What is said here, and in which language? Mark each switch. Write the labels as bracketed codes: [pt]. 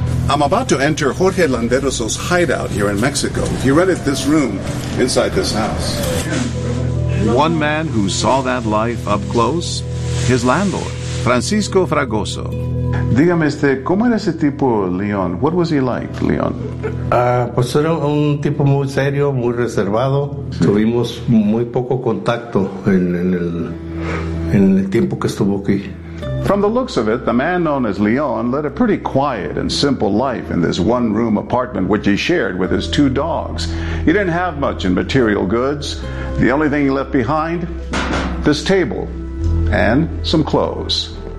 [en] I'm about to enter Jorge Landeros' hideout here in Mexico. He rented this room inside this house. One man who saw that life up close, his landlord, Francisco Fragoso. [es] Dígame, ¿cómo era ese tipo, Leon? [en] What was he like, Leon? [es] Pues era un tipo muy serio, muy reservado. Sí. Tuvimos muy poco contacto en el tiempo que estuvo aquí. [en] From the looks of it, the man known as Leon led a pretty quiet and simple life in this one-room apartment which he shared with his two dogs. He didn't have much in material goods. The only thing he left behind, this table and some clothes.